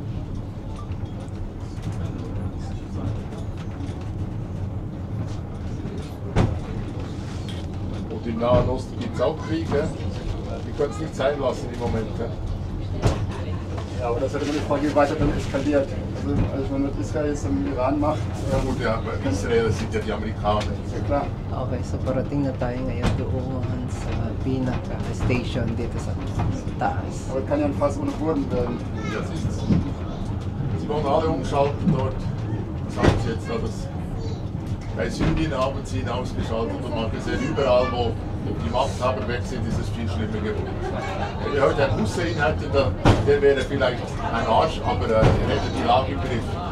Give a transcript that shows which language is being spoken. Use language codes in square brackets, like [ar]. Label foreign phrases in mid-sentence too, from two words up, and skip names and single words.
[de] Und im Nahen Osten gibt es auch Kriege. Wir können es nicht sein lassen im Moment. Ja, aber das ist halt immer die Frage, wie weiter dann eskaliert. Also wenn man mit Israel jetzt im Iran macht, Ja gut, ja, aber Israel sind ja die Amerikaner. ist ja klar. [tl] Okay, so parating na tayo ngayon doon sa pinaka-station dito sa taas. [de] Aber es kann ja ein Fass ohne Boden werden. Das ist's. Sie wollen alle umschalten dort. Was haben sie jetzt da? Bei Syrien haben sie ihn ausgeschaltet und man hat gesehen, überall wo die Machthaber weg sind, ist es viel schlimmer geworden. Wenn wir heute einen Hussein hätten, der wäre vielleicht ein Arsch, aber er hätte die Lage im Griff.